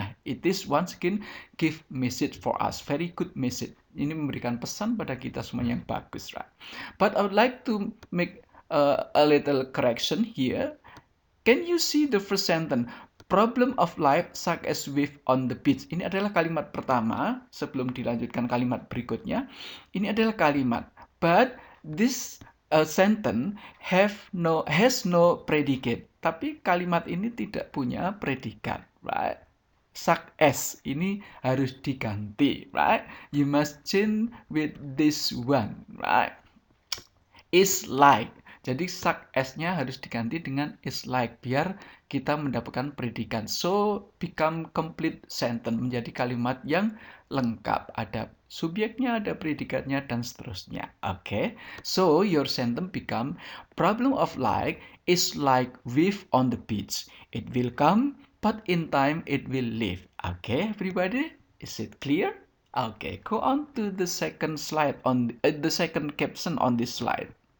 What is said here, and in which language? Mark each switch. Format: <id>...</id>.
<en>Nah, it is once again give message for us, very good message.</en> <id>Ini memberikan pesan pada kita semua yang bagus,</id> <en>right? But I would like to make a little correction here. Can you see the first sentence? Problem of life such as wave on the beach.</en> <id>Ini adalah kalimat pertama sebelum dilanjutkan kalimat berikutnya. Ini adalah kalimat,</id> <en>but this sentence has no predicate.</en> <id>Tapi kalimat ini tidak punya predikat, right? Such as ini harus diganti, right?</id> <en>You must change with this one, right? Is like.</en> <id>Jadi such as-nya harus diganti dengan is like biar kita mendapatkan predikat.</id> <en>So become complete sentence,</en> <id>menjadi kalimat yang lengkap. Ada subjeknya, ada predikatnya, dan seterusnya.</id> <en>Okay? So your sentence become, problem of life is like wave on the beach. It will come, but in time it will leave. Okay, everybody? Is it clear? Okay, go on to the second slide on the second caption on this slide.</en>